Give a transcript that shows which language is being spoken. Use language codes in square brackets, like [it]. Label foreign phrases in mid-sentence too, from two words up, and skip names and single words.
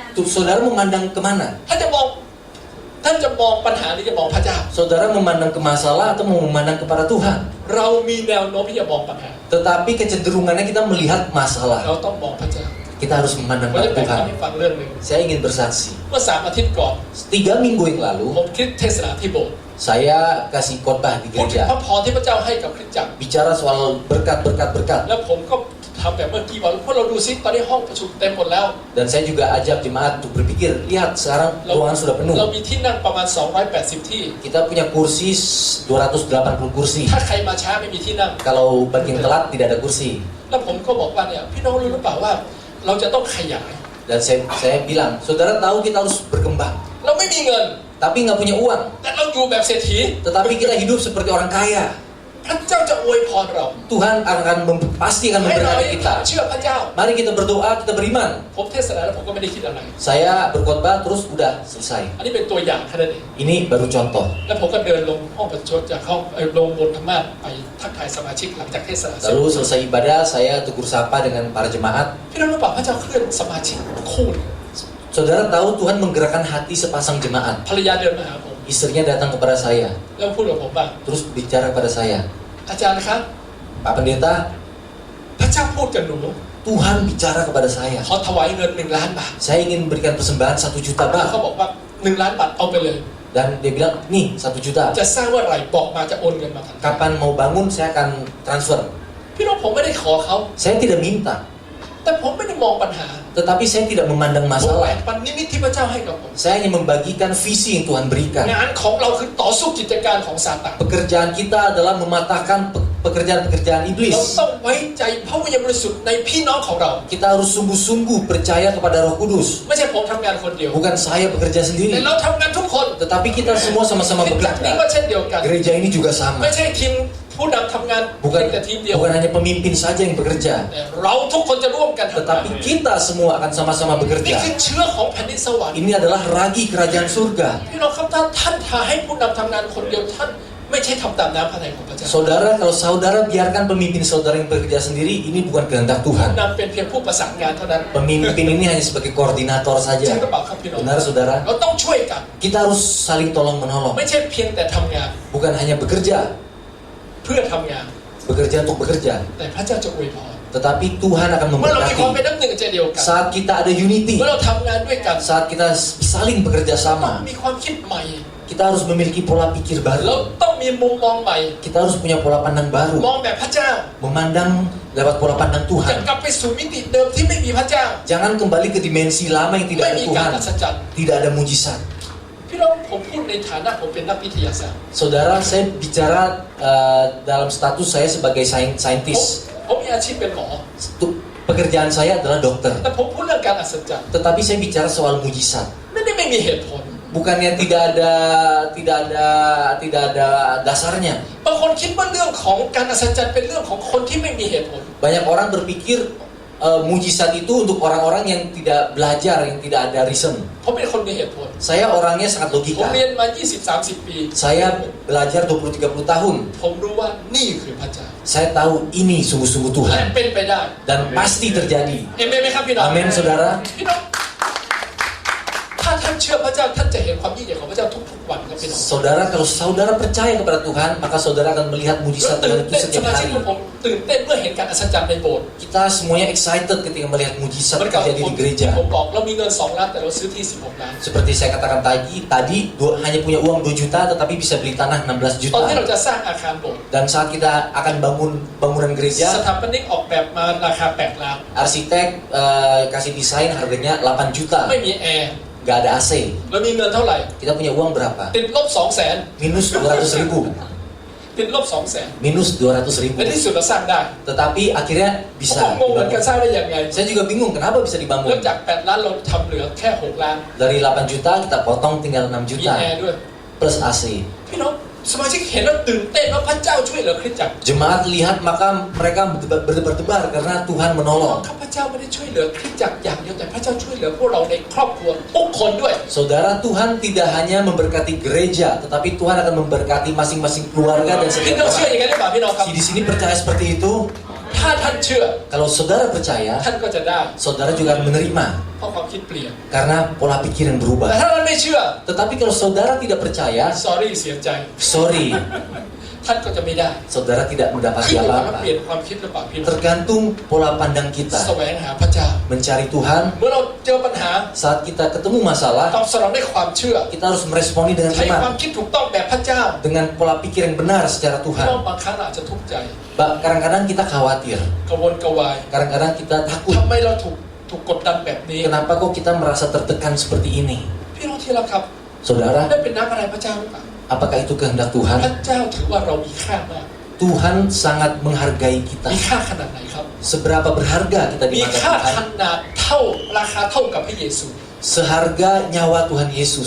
[id] Saudara memandang kemana? [th] ท่านจะมองปัญหาหรือจะมองพระเจ้า [id] Saudara memandang ke masalah atau mau memandang kepada Tuhan? [th] เรามีแนวโน้มที่จะมองปัญหา [id] Tetapi kecenderungannya kita melihat [th] เรา [id] masalah. [th] ต้องมองพระเจ้า [id] Kita harus memandang [th] ผมจะ [id] pada [th] แบ่ง [id] Tuhan. [th] ให้ฟังเรื่องหนึ่ง [id] Saya ingin bersaksi. [th] เมื่อ3 อาทิตย์ก่อน [id] 3 minggu yang lalu, [th] ผมคิดเทศนาที่โบสถ์ [id] saya kasih khotbah di [th] พูดถึงพ [id] gereja. [th] ระพรที่พระเจ้าให้กับคริสตจักร [id] Bicara soal berkat-berkat-berkat. [th] แล้วผมก็ทำแบบเมื่อกี้ว่าพวกเราดูซิตอนนี้ห้องประชุมเต็มหมดแล้ว [id] Dan saya juga ajak jemaat untuk berpikir, lihat sekarang [th] เรา [id] ruangan sudah [th] เรา [id] penuh. [th] มีที่นั่งประมาณ280 ที่ [id] Kita punya kursi 280 kursi. [th] ถ้าใครมาช้าไม่มีที่นั่ง [id] Kalau bagian telat tidak ada kursi. [th] แล้วผมก็บอกว่าเนี่ยพี่น้องรู้หรือเปล่าว่า เราจะต้องขยาย [id] Dan saya bilang, saudara tahu kita harus berkembang. [th] เราไม่มีเงิน [id] Tapi nggak punya uang. [th] แต่เราอยู่แบบเศรษฐี [id] Tetapi kita hidup seperti orang kaya. [th] พระเจ้าจะอวยพรเรา [id] Tuhan pasti akan [th] ให้เรา [id] memberkati kita. [th] เชื่อพระเจ้า [id] Mari kita berdoa, kita beriman. [th] ผมเทศนาแล้วผมก็ไม่ได้คิดอะไร [id] Saya berkhotbah terus udah selesai. [th] อันนี้เป็นตัวอย่างแค่นั้นเอง [id] Ini baru contoh. [th] แล้วผมก็เดินลงห้องประชุมจากห้องลงบนธรรมาสน์ไปทักทายสมาชิกหลังจากเทศนาเสร็จ [id] Lalu selesai ibadah, saya tegur sapa dengan para jemaat. [th] พี่น้องรู้เปล่าพระเจ้าเคลื่อนสมาชิกคู่หนึ่ง [id] Saudara tahu Tuhan menggerakkan hati sepasang jemaat. [th] ภรรยาเดินมาหาผม [id] Istrinya datang kepada saya, [th] แล้วพูดกับผมว่า [id] terus bicara kepada saya, [th] อาจารย์ครับ [id] Pak Pendeta, [th] พระเจ้าพูดกับหนู [id] Tuhan bicara kepada saya. [th] ขอถวายเงิน1 ล้านบาท [id] Saya ingin berikan persembahan 1 juta [th] แล้ว [id] baht. [th] เขาบอกว่า1 ล้านบาทเอาไปเลย [id] Dan dia bilang, nih 1 juta. [th] จะสร้างเมื่อไหร่บอกมาจะโอนเงินมาทันที [id] Kapan mau bangun saya akan transfer. [th] พี่น้องผมไม่ได้ขอเขา [id] Saya tidak minta, [th] แต่ผมไม่ได้มองปัญหา [id] tetapi saya tidak memandang [th] ผมแบ่ [id] masalah. [th] งปันนิมิตที่พระเจ้าให้กับผม [id] Saya hanya membagikan visi yang Tuhan berikan. [th] งานของเราคือต่อสู้กิจการของซาตาน [id] Pekerjaan kita adalah mematahkan pekerjaan-pekerjaan [th] เรา [id] iblis. [th] ต้องไว้ใจพระวิญญาณบริสุทธิ์ในพี่น้องของเรา [id] Kita harus sungguh-sungguh percaya kepada Roh Kudus. [th] ไม่ใช่ผมทำงานคนเดียว [id] Bukan saya bekerja [th] แต่ [id] sendiri, [th] เราทำงานทุกคน [id] tetapi kita semua sama-sama [th] คริสตจักรนี้ก็ [id] bekerja. [th] เช่นเดียวกัน [id] Gereja ini juga sama. [th] ไม่ใช่ทีมผู้นำทำงาน [id] Bukan [th] แต่ทีมเดียว [id] bukan hanya pemimpin saja yang bekerja, [th] แต่เราทุกคนจะร่วมกันทำงาน [id] tetapi kita semua akan sama-sama [th] นี่ [id] bekerja. [th] คือเชื้อของแผ่นดินสวรรค์ [id] Ini adalah ragi kerajaan surga. [th] พี่น้องครับถ้าท่านทาให้ผู้นำทำงานคนเดียวท่านไม่ใช่ทำตามน้ำพระทัยของพระเจ้า [id] Saudara, kalau saudara biarkan pemimpin saudara yang bekerja sendiri, ini bukan kehendak [th] ผู้ [id] Tuhan. [th] นำเป็นเพียงผู้ประสานงานเท่านั้น [id] Pemimpin ini hanya sebagai koordinator [th] จริง [id] saja. [th] หรือเปล่าครับพี่น้อง [id] Benar saudara? [th] เราต้องช่วยกัน [id] Kita harus saling tolong menolong. [th] ไม่ใช่เพียงแต่ทำงาน [id] Bukan hanya bekerja, [th] เพื่อทำงาน [id] bekerja untuk bekerja, [th] แต่พระเจ้าจะอวยพร [id] tetapi Tuhan akan [th] เมื่อเรามีความเป็น [id] memberkati. [th] น้ำหนึ่งใจเดียวกัน [id] Saat kita ada unity, [th] เมื่อเราทำงานด้วยกัน [id] saat kita saling bekerja [th] ต้อง [id] sama, [th] มีความคิดใหม่ [id] kita harus memiliki pola pikir [th] เรา [id] baru. [th] ต้องมีมุมมองใหม่ [id] Kita harus punya pola pandang [th] ม [id] baru, [th] องแบบพระเจ้า [id] memandang lewat pola pandang [th] จะ [id] Tuhan. [th] กลับไปสู่มิติเดิมที่ไม่มีพระเจ้า [id] Jangan kembali ke dimensi lama yang tidak [th] ไม่ [id] ada [th] มีการ [id] Tuhan, [th] อัศจรรย์ [id] tidak ada mujizat. [th] พี่น้องผมพูดในฐานะผมเป็นนักวิทยาศาสตร์ [id] Saudara, saya bicara dalam status saya sebagai [th] ผม [id] saintis. [th] ผมมีอาชีพเป็นหมอ [id] Pekerjaan saya adalah dokter. [th] แต่ผมพูดเรื่องการอัศจรรย์ [id] Tetapi saya bicara soal mujizat. [th] ไม่มีเหตุผล [id] Bukannya tidak ada dasarnya. [th] บางคนคิดว่าเรื่องของการอัศจรรย์เป็นเรื่องของคนที่ไม่มีเหตุผล [id] Banyak orang berpikir mujizat itu untuk orang-orang yang tidak belajar, yang tidak ada reason. [th] ผมเป็นคนมีเหตุผล [id] Saya orangnya sangat [th] ผม [id] logika. [th] เรียนมา 20-30 ปี [id] Saya belajar 20-30 tahun. [th] ผมรู้ว่านี่คือพระเจ้า [id] Saya tahu ini sungguh-sungguh [th] และ [id] Tuhan [th] เป็นไปได้ [id] dan pasti terjadi. [th] เอเมนไหมครับพี่น้อง [id] Amin, saudara. [th] พี่น้องถ้าท่านเชื่อพระเจ้าท่านจะเห็นความยิ่งใหญ่ของพระเจ้าทุกๆวันครับพี่น้อง [id] Saudara, kalau saudara percaya kepada Tuhan, maka saudara akan melihat [th] แล้ว [id] mujizat [th] ตื่ [id] Tuhan [th] น [id] itu [th] เต้นส [id] setiap [th] มาชิก [id] hari. [th] ของผมตื่นเต้นเมื่อเห็นการอัศจรรย์ในโบสถ์ [id] Kita semuanya excited ketika melihat [th] เห [id] mujizat [th] มือนกับ [id] terjadi [th] ผม [id] di gereja. [th] ผมบอกเรามีเงิน2 ล้านแต่เราซื้อที่16 ล้าน [id] Seperti saya katakan tadi hanya punya uang 2 juta tetapi bisa beli tanah 16 [th] ตอนที่เรา [id] juta. [th] จะสร้างอาคารโบสถ์ [id] Dan saat kita akan bangun bangunan [th] ส [id] gereja, [th] ถาปนิกออกแบบมาราคา8 ล้าน [id] arsitek kasih desain harganya 8 juta. [th] ไม่มีแอร์ [id] Gak ada AC. [th] เรามีเงินเท่าไหร่ [id] Kita punya uang berapa? [th] ติดลบ 200,000 [id] Minus 200 ribu. [th] ติดลบ 200,000 [id] Minus 200 ribu. [th] ในที่สุดเราสร้างได้ [id] Tetapi akhirnya [th] ผม [id] bisa [th] งงเหมือนกัน [id] dibangun. [th] สร้างได้ยังไง [id] Saya juga bingung kenapa bisa [th] แล้ว [id] dibangun. [th] จาก8 ล้านเราทำเหลือแค่6 ล้าน [id] Dari 8 juta kita potong tinggal 6 [th] มี [id] juta [th] แอร์ด้วย [id] plus AC. [th] พี่น้องสมาชิกเห็นแล้วตื่นเต้นว่าพระเจ้าช่วยเหลือคริสตจักร [id] Jemaat lihat maka mereka berdebar-debar karena Tuhan menolong. [th] ข้าพเจ้าไม่ได้ช่วยเหลือคริสตจักรอย่างเดียวแต่พระเจ้าช่วยเหลือพวกเราในครอบครัวทุกคนด้วย [id] Saudara, Tuhan tidak hanya memberkati gereja, tetapi Tuhan akan memberkati masing-masing keluarga dan [th] พี่น้อง [id] setiap [th] เชื่ออย่างนั้นหรือเปล่าพี่น้องครับ [id] Di sini percaya seperti itu. [th] ถ้าท่านเชื่อ [id] Kalau saudara percaya, [th] ท่านก็จะได้ [id] saudara juga akan menerima [th] เพราะความคิดเปลี่ยน [id] karena pola pikir yang [th] แต่ [id] berubah. [th] ถ้าท่านไม่เชื่อ [id] Tetapi kalau saudara tidak percaya, [th] sorry เสียใจ [id] sorry, [th] ท่านก็จะไม่ได้ [id] saudara tidak [th] ขึ้น [id] mendapati [th] อยู่กับว่า [id] apa-apa. [th] เปลี่ยนความคิดหรือเปล่าพี่น้อง [id] Tergantung pola pandang [th] แส [id] kita [th] วงหาพระเจ้า [id] mencari Tuhan. [th] เมื่อเราเจอปัญหา [id] Saat kita ketemu masalah, [th] ตอบสนองด้วยความเชื่อ [id] kita harus meresponi dengan [th] ใช้ความ [id] iman, [th] คิดถูกต้องแบบพระเจ้า [id] dengan pola pikir yang benar secara [th] พี่ [id] Tuhan. [th] น้องบางครั้งเราอาจจะทุกข์ใจ [id] Kadang-kadang kita khawatir, [th] กระวนกระวาย [id] kadang-kadang kita takut. [th] ทำไมเราถูกกดดันแบบนี้ [id] Kenapa kok kita merasa tertekan seperti ini? [th] พี่น้องที่รักครับ [id] Saudara, [th] นั่นเป็นน้ำอะไรพระเจ้าหรือเปล่า [id] apakah itu kehendak [th] พ [id] Tuhan? [th] ระเจ้าถือว่าเรามีค่ามาก [id] Tuhan sangat menghargai kita. [th] มีค่าขนาดไหนครับ [id] Seberapa berharga kita [th] มี [id] di mata [th] ค่าข [id] Tuhan? [th] นาดเท่าราคาเท่ากับพระเยซู [id] Seharga nyawa Tuhan Yesus.